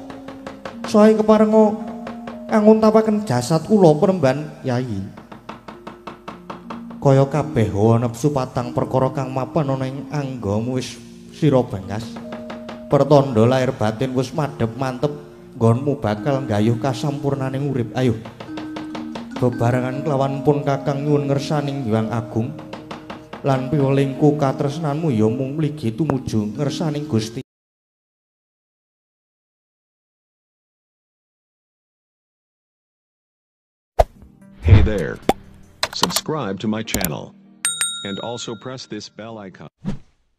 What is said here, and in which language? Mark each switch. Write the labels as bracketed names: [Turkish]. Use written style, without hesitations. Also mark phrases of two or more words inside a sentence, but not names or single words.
[Javanese] sae keparenga anguntapaken jasad kula penemban Yai kaya kabeh hawa nepsu patang perkara kang mapan ana ing anggamu wis sira bangkas pertanda lair batin wis madhep mantep nggonmu bakal nggayuh kasampurnaning urip ayo bebarengan kelawan pun kakang nyuwun ngersaning Hyang Agung lan piwelingku katresnanmu ya mung mligi tumuju ngersaning Gusti. [English] Hey there. Subscribe to my channel and also press this bell icon.